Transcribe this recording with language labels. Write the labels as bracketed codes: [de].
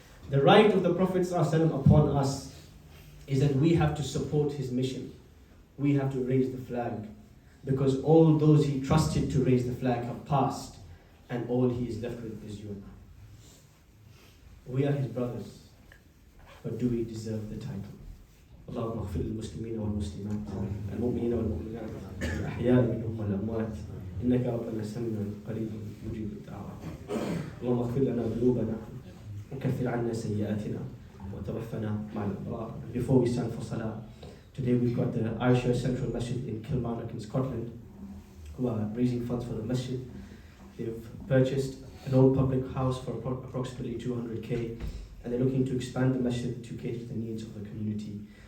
[en] The right of the Prophet ﷺ upon us is that we have to support his mission. We have to raise the flag because all those he trusted to raise the flag have passed and all he is left with is you and I. We are his brothers, but do we deserve the title? [ar] اللهم اغفر للمسلمين والمسلمات المؤمنين والمؤمنات الأحياء منهم والأموات إنك ربنا سميع قريب مجيب الدعوات اللهم اغفر لنا ذنوبنا وكفر عنا سيئاتنا وتوفنا مع الأبرار. [en] Before we stand for Salah, today we've got the Aisha Central Masjid in Kilmarnock in Scotland who are raising funds for the Masjid. They've purchased an old public house for approximately 200k and they're looking to expand the Masjid to cater to the needs of the community.